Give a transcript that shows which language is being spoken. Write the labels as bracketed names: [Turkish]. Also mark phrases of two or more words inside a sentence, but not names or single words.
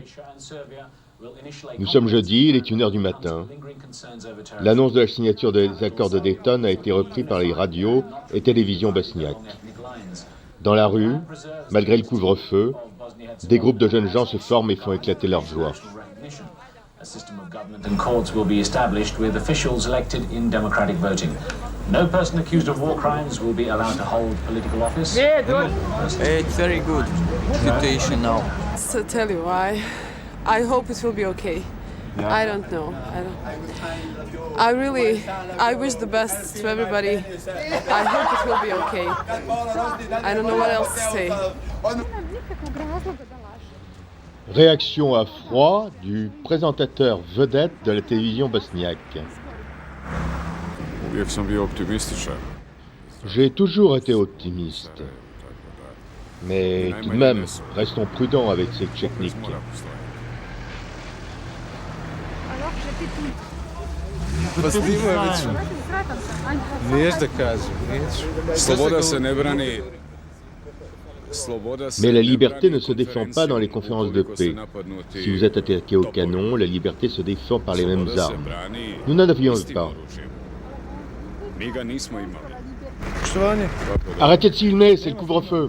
[French] Nous sommes jeudi, il est 1h du matin. L'annonce de la signature des accords de Dayton a été reprise par les radios et télévisions bosniaques. Dans la rue, malgré le couvre-feu, Des groupes de jeunes gens se forment et font éclater leur joie. [English] A system of government and courts will be established with officials elected in democratic voting. No person accused of war crimes will be allowed to hold political office. It's very good situation now. So tell you why. I hope it will be okay. I don't know. I wish the best to everybody. I hope it will be okay. I don't know what else to say. [French] Réaction à froid du présentateur vedette de la télévision bosniaque. [Bosnian] Uvijek sam bio optimističan. [French] J'ai toujours été optimiste. Mais tout de même, restons prudents avec ces techniques. [Bosnian] Sloboda se ne brani. [French] Mais la liberté ne se défend pas dans les conférences de paix. Si vous êtes attaqué au canon, la liberté se défend par les mêmes armes. Nous n'en avions pas. Arrêtez de filmer, c'est le couvre-feu.